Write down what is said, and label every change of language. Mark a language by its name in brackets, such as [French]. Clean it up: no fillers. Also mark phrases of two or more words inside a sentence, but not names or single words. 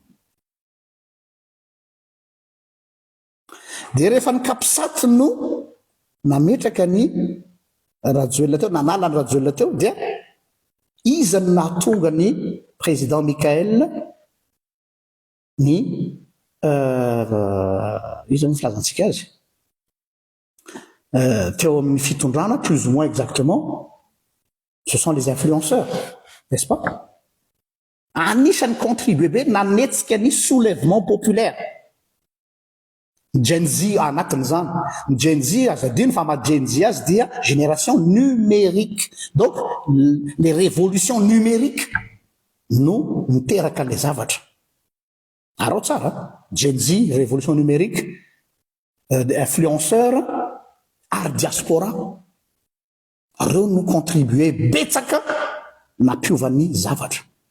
[Malagasy] Dia rehefa ny CAPSAT no nametraka ny Rajoelina teo, nanala ny Rajoelina teo, dia izany nahatonga ny président Michael ny izany filazantsika azy teo amin'ny fitondrana, [French] plus ou moins exactement, ce sont les influenceurs, n'est-ce pas? [Malagasy] Anisany contribué be nanetsika ny [French] soulèvement populaire. [Malagasy] Gen Z anatin'izany. Gen Z azadino fa Gen Z azy dia [French] génération numérique. Donc les révolutions numériques [Malagasy] no miteraka le zavatra. Arao tsara, Gen Z, [French] révolution numérique, [Malagasy] influenceurs, art diaspora, reo no contribué betsaka nampiovan'ny zavatra.